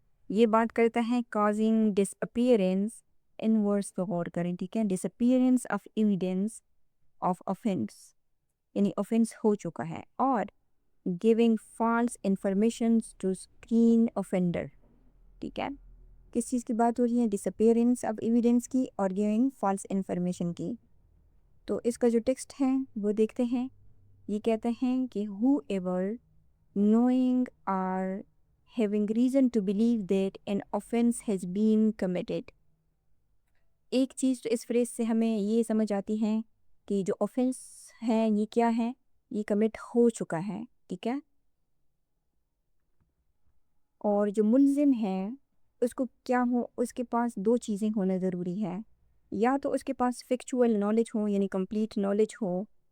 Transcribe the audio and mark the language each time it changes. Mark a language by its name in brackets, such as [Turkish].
[Urdu] یہ بات کرتا ہے کازنگ ڈس اپیئرنس ان ورڈس پہ غور کریں، ٹھیک ہے؟ [English] disappearance of evidence of offense، [Urdu] یعنی offense ہو چکا ہے، اور [English] giving false information to screen offender، [Urdu] ٹھیک ہے؟ کس چیز کی بات ہو رہی ہے؟ ڈس اپیئرنس آف ایویڈنس کی اور [English] giving false information [Urdu] کی. تو اس کا جو ٹیکسٹ ہے وہ دیکھتے ہیں. یہ کہتے ہیں کہ [English] whoever knowing or having reason to believe that an offense has been committed. [Urdu] ایک چیز تو اس فریز سے ہمیں یہ سمجھ آتی ہے کہ جو offense ہے یہ کیا ہے؟ یہ کمٹ ہو چکا ہے، ٹھیک ہے؟ اور جو ملزم ہے اس کو کیا ہو؟ اس کے پاس دو چیزیں ہونا ضروری ہے، یا تو اس کے پاس فیکچول نالج ہو، یعنی کمپلیٹ نالج ہو،